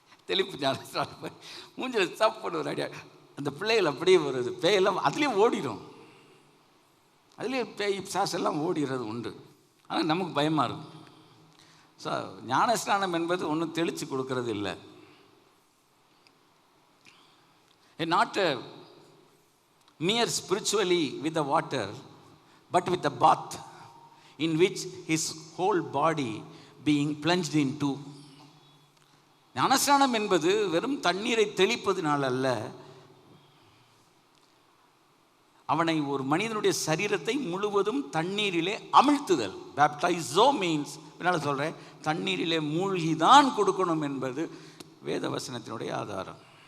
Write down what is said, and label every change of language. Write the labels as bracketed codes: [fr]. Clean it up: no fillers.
[ta] தெளிப்பு ஞான மூஞ்சில் சப்புன்னு ஒரு அடி. அந்த பிள்ளைகள் அப்படியே வருது. பேயெல்லாம் அதுலேயும் ஓடிடும். அதுலேயே பேய் சாசெல்லாம் ஓடிடுறது உண்டு. ஆனால் நமக்கு பயமாக இருக்கும். ஸோ ஞானஸ்நானம் என்பது ஒன்றும் தெளித்து கொடுக்கறது இல்லை. [en] Not mere spiritually with the water, but with the bath in which his whole body being plunged into. [ta] ஞானஸ்நானம் என்பது வெறும் தண்ணீரை தெளிப்பதினால் அல்ல, அவனை ஒரு மனிதனுடைய சரீரத்தை முழுவதும் தண்ணீரிலே அமிழ்த்துதல். பேப்டைசோ மீன்ஸ், என்னால் சொல்கிறேன், தண்ணீரிலே மூழ்கிதான் கொடுக்கணும் என்பது வேத வசனத்தினுடைய ஆதாரம்.